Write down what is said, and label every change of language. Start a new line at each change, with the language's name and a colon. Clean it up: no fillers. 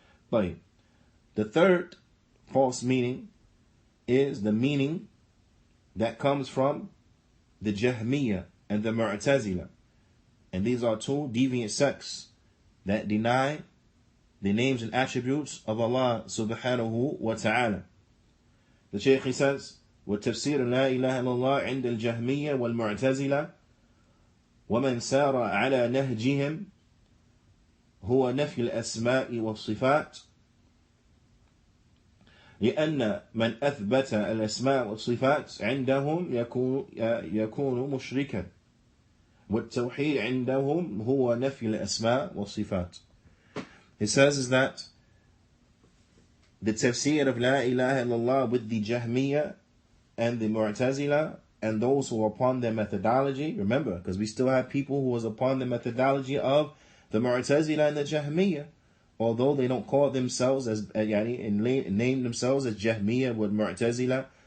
English: But the third false meaning is the meaning that comes from the Jahmiyyah and the Mu'tazila. And these are two deviant sects that deny the names and attributes of Allah subhanahu wa ta'ala. The Shaykh, he says,
Arabic: وَتَفْسِيرُ لَا إِلَهَ إِلَّا اللَّهِ عِنْدَ الْجَهْمِيَّةِ وَالْمُعْتَزِلَةِ وَمَنْ سَارَ عَلَى نَهْجِهِمْ هو نفي الأسماء والصفات، لأن من أثبت الأسماء والصفات عندهم يكون مشركا، والتوحيد عندهم هو نفي الأسماء والصفات.
English: He says is that the tafsir of La ilaha illallah with the Jahmiyyah and the Mu'tazila and those who are upon their methodology, remember, because we still have people who was upon the methodology of the Mu'tazila and the Jahmiyyah, although they don't call themselves as and name themselves as Jahmiyyah with Mu'tazila.